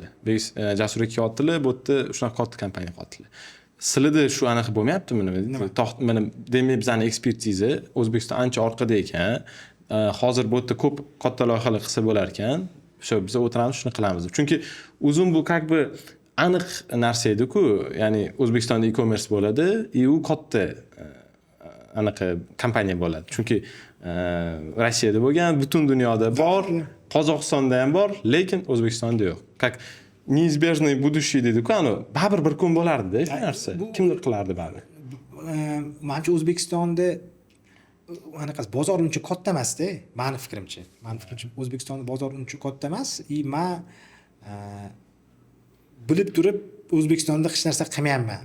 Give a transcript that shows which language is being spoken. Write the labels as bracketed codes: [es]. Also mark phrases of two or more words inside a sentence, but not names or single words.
[uz] Biz Jasur aka yotdilar, bu yerda shunaqa katta kompaniya qotdilar. Sizlarda shu anaqa bo'lmayaptimi nima? Mana demak bizning ekspertiza O'zbekiston ancha orqada ekan. Hozir bu yerda ko'p katta loyihalar qilsa bo'lar ekan. Shu biz o'tiramiz, shuni qilamiz. Chunki uzum bu [ru] как бы [uz] aniq narsa edi-ku, ya'ni O'zbekistonda e-commerce bo'ladi, u katta anaqa kompaniya bo'ladi. Chunki Rossiyada bo'lgan, butun dunyoda bor, Qozog'istonda ham bor, lekin O'zbekistonda yo'q. [ru] Как неизбежное будущее [uz] dedi-ku, ana baribir bir kun bo'lardi-da shu narsa. Kimdir qilardi baribir. Menimcha O'zbekistonda anaqasi bozor uncha katta emas-da, meni fikrimcha. O'zbekistonda bozor uncha katta emas, men bilib turib O'zbekistonda hech narsa qilmayapman.